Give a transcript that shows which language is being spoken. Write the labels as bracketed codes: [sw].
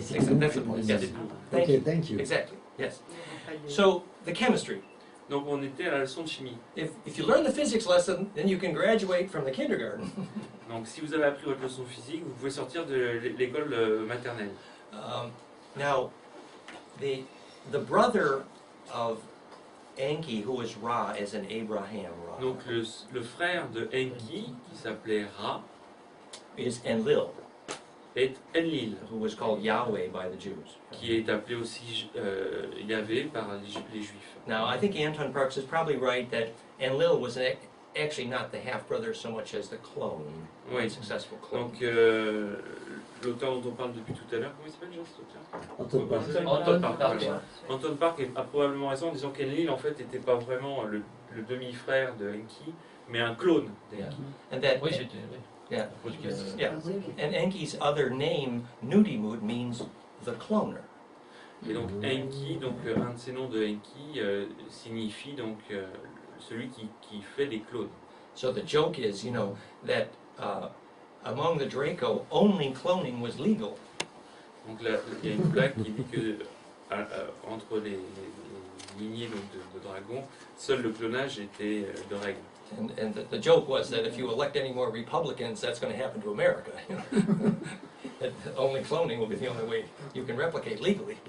[fr] Et c'est [en] Exactly. [fr] donc [en] That's the [fr] une [en] point. [fr] lignée. [en] Yes. Thank you. Okay, thank you. Exactly. Yes. So the chemistry. [fr] Donc on était à la leçon de chimie. [en] If you learn the physics lesson, then you can graduate from the kindergarten. [fr] Donc si vous avez appris votre leçon physique, vous pouvez sortir de l'école maternelle. [en] Now, the brother of Enki, who was Ra, is an Abraham Ra, [fr] Donc le frère de Enki, qui s'appelait Ra, [en] is Enlil. [fr] est Enlil, [en] who was called Yahweh by the Jews. [fr] qui est appelé aussi Yahvé par les Juifs. [en] Now, I think Anton Parks is probably right that Enlil was actually not the half-brother so much as the clone, [fr] Oui. [en] successful clone. [fr] Donc l'auteur dont on parle depuis tout à l'heure, comment il s'appelle déjà cet auteur? Anton Parks. Anton Park. Anton Park a probablement raison en disant qu'Enlil en fait n'était pas vraiment le demi-frère de Enki, mais un clone d'Enki. [en] And that, [fr] Oui, c'était. Oui. [en] yeah, [fr] Parce que- [en] yeah. And Enki's other name, Nudimud, means the cloner. [fr] Et donc Enki, donc un de ces noms de Enki signifie donc celui qui fait des clones. [en] So the joke is, that among the Draco, only cloning was legal. [fr] Donc là, il y a une blague qui dit que entre les lignées donc, de dragons, seul le clonage était de règle. [en] And the joke was that if you elect any more Republicans, that's going to happen to America. That only cloning will be the only way you can replicate legally.